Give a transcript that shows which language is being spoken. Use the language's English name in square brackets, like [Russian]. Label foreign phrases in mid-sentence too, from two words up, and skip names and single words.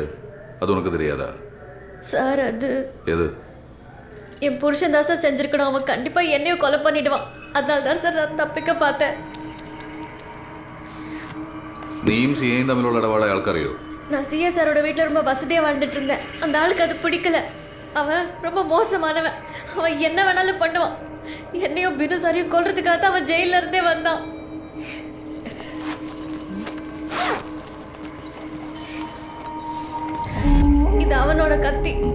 [Tamil] அது உனக்கு தெரியாதா? சார் அது எது? என் புருஷன் தான் சார் செஞ்சிருக்கணும். அவன் கண்டிப்பா என்னையும் கொலை பண்ணிடுவான். அதனால தான் சார் நான் தப்பிக்க பார்த்தேன். [Malayalam] നീയും സിയയും തമ്മിലുള്ള ഇടപാട് അയാൾക്കറിയോ? [Tamil] நான் சிஏ சாரோட வீட்டில் ரொம்ப வசதியாக வாழ்ந்துட்டு இருந்தேன். அந்த ஆளுக்கு அது பிடிக்கல. அவன் ரொம்ப மோசமானவன். அவன் என்ன வேணாலும் பண்ணுவான். என்னையும் பினு சாரையும் கொல்றதுக்காக தான் அவன் ஜெயில இருந்தே வந்தான். இது அவனோட கத்தி.